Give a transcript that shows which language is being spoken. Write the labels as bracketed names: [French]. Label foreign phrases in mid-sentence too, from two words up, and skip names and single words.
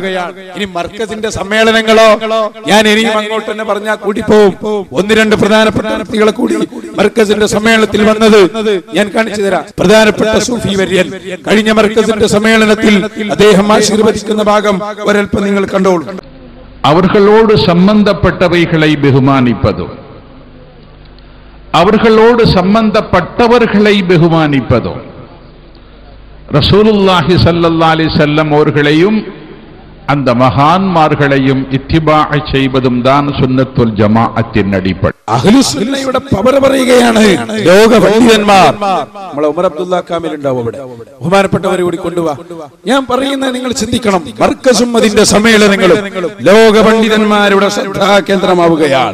[Malayalam] ഇനി മർക്കസിന്റെ സമ്മേളനങ്ങളോ ഞാൻ ഇനിയും അങ്ങോട്ട് തന്നെ പറഞ്ഞാൽ കൂടിപ്പോവും. 1-2 പ്രധാനപ്പെട്ട വ്യക്തികളെ കൂടി മർക്കസിന്റെ സമ്മേളനത്തിൽ വന്നത് ഞാൻ കാണിച്ചു തരാം. പ്രധാനപ്പെട്ട സൂഫി വര്യൻ കഴിഞ്ഞ മർക്കസിന്റെ സമ്മേളനത്തിൽ അദ്ദേഹം ആശീർവദിക്കുന്ന ഭാഗം ഒരൽപ്പം നിങ്ങൾ കണ്ടോളൂ. [Tamil] அவர்களோடு சம்பந்தப்பட்டவைகளை பெகுமானிப்பதும் அவர்களோடு சம்பந்தப்பட்டவர்களை பெகுமானிப்பதும் [Arabic] رسول الله صلى الله عليه وسلم [Tamil] அவர்களையும் அந்த மகான்மார்களையும் இத்திபா செய்வதும் தான் [Malayalam] സുന്നത്തുൽ ജമാഅത്തിൻ അടിപ്പട. അഹ്ലുസ് സുന്നയുടെ പവർ പറയുകയാണ്. ലോക പണ്ഡിതന്മാർ നമ്മളെ ഉമർ അബ്ദുല്ലാ കാമിൽ ഉണ്ടാവും അവിടെ. ബഹുമാനപ്പെട്ടവരെ കൂടി കൊണ്ടുവാ. ഞാൻ പറയുന്നത് നിങ്ങൾ ചിന്തിക്കണം. മർക്കസും അതിന്റെ സമ്മേളനങ്ങളും ലോക പണ്ഡിതന്മാരുടെ ശ്രദ്ധാ കേന്ദ്രമാവുകയാണ്.